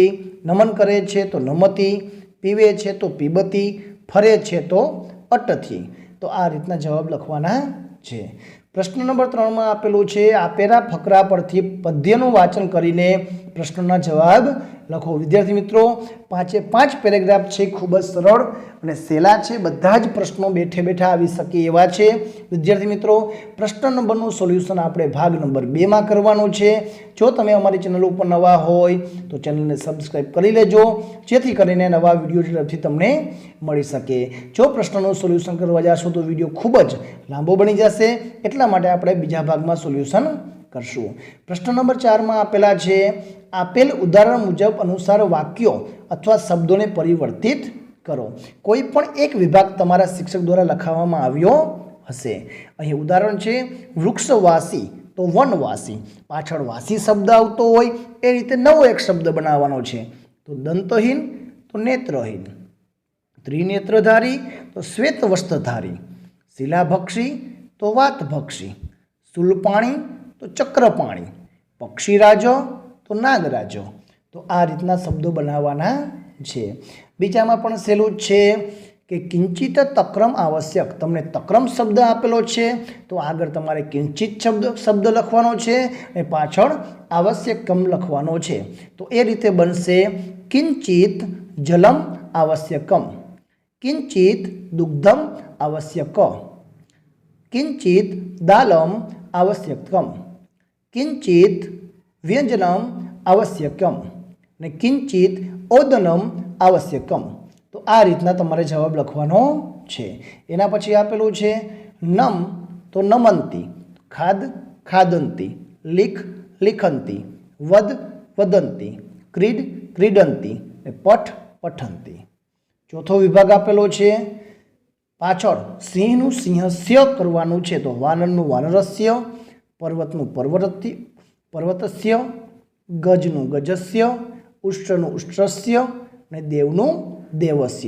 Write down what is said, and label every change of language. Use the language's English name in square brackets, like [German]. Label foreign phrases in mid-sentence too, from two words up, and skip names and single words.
[Gujarati] નમન કરે છે તો નમતિ। પીવે છે તો પીબતી। ફરે છે તો અટથી। તો આ રીતના જવાબ લખવાના છે। પ્રશ્ન નંબર 3 માં આપેલું છે, આપેલા ફકરા પરથી પદ્યનું વાચન કરીને પ્રશ્નના જવાબ લખો। વિદ્યાર્થી મિત્રો, 5 પેરેગ્રાફ છે, ખૂબ જ સરળ અને સહેલા છે। બધા જ પ્રશ્નો બેઠે બેઠા આવી શકે એવા છે। વિદ્યાર્થી મિત્રો, પ્રશ્ન નંબરનું સોલ્યુશન આપણે ભાગ નંબર 2 માં કરવાનું છે। જો તમે અમારી ચેનલ પર નવા હોય તો ચેનલને સબ્સ્ક્રાઇબ કરી લેજો, જેથી કરીને નવા વિડિયો ઝડપથી તમને મળી શકે। જો પ્રશ્નનું સોલ્યુશન કરવા જાશો તો વિડિયો ખૂબ જ લાંબો બની જશે, એટલા માટે આપણે બીજા ભાગમાં સોલ્યુશન કરશું। પ્રશ્ન નંબર 4 માં આપેલા છે, આપેલ ઉદાહરણ મુજબ અનુસાર વાક્યો અથવા શબ્દો ને પરિવર્તિત કરો। કોઈ પણ એક વિભાગ તમારા શિક્ષક દ્વારા લખાવામાં આવ્યો હશે। અહીં ઉદાહરણ છે, વૃક્ષવાસી તો વનવાસી। પાછળ વાસી શબ્દ આવતો હોય એ રીતે નવો એક શબ્દ બનાવવાનો છે। તો દંતહીન તો નેત્રહીન। ત્રિનેત્રધારી તો શ્વેતવસ્ત્રધારી। શિલાભક્ષી તો વાતભક્ષી। શૂલપાણી તો ચક્રપાણી। પક્ષીરાજો તો નાગરાજો। તો આ રીતના શબ્દો બનાવવાના છે। બીજામાં પણ સહેલું છે કિ [Sanskrit] किंचित तक्रम आवश्यक। [Gujarati] તમને તક્રમ શબ્દ આપેલો છે તો આગળ તમારે કિંચિત શબ્દ લખવાનો છે અને પાછળ આવશ્યકમ લખવાનો છે। તો એ રીતે બનશે, [Sanskrit] किंचित जलम आवश्यकम। किंचित दुग्धम आवश्यक। किंचित दालम आवश्यकम। किंचित व्यंजनम आवश्यकम ने किंचित ओदनम आवश्यकम। [Gujarati] તો આ રીતના તમારે જવાબ લખવાનો છે। એના પછી આપેલું છે, નમ તો નમંતી। [Sanskrit] खाद खादंती। लिख लिखंती। वध વદંતી, ક્રીડ ક્રીડંતી અને પઠ પઠંતી. [Gujarati] ચોથો વિભાગ આપેલો છે. પાછળ સિંહનું સિંહસ્ય કરવાનું છે તો વાનરનું વાનરસ્ય, પર્વતનું પર્વતસ્ય, ગજનું ગજસ્ય, ઉષ્ટ્રનું ઉષ્ટ્રસ્ય અને દેવનું દેવસ્ય.